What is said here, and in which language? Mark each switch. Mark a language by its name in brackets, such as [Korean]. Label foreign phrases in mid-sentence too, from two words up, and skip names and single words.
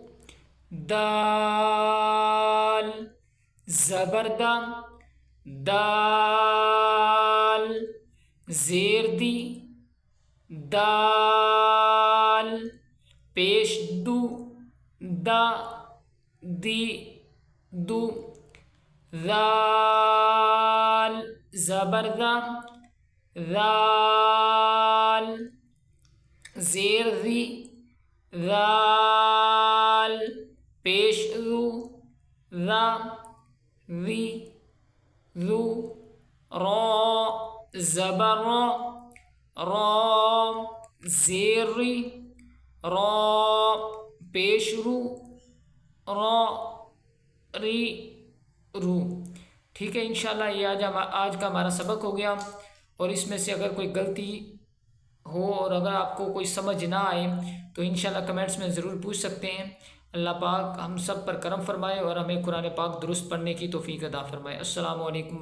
[Urdu] دال زبر دا، دال زیر دی، دال پیش دو، دا دی دو، ذال زبر ذا، ذال زیر ذی، ذال پیش ذو، ذا ذی ذو، را زبر را، را زیر ری، را پیش رو، را ری رو۔ ٹھیک ہے، انشاءاللہ یہ آج کا ہمارا سبق ہو گیا، اور اس میں سے اگر کوئی غلطی ہو اور اگر آپ کو کوئی سمجھ نہ آئے تو انشاءاللہ کمنٹس میں ضرور پوچھ سکتے ہیں۔ اللہ پاک ہم سب پر کرم فرمائے اور ہمیں قرآن پاک درست پڑھنے کی توفیق عطا فرمائے۔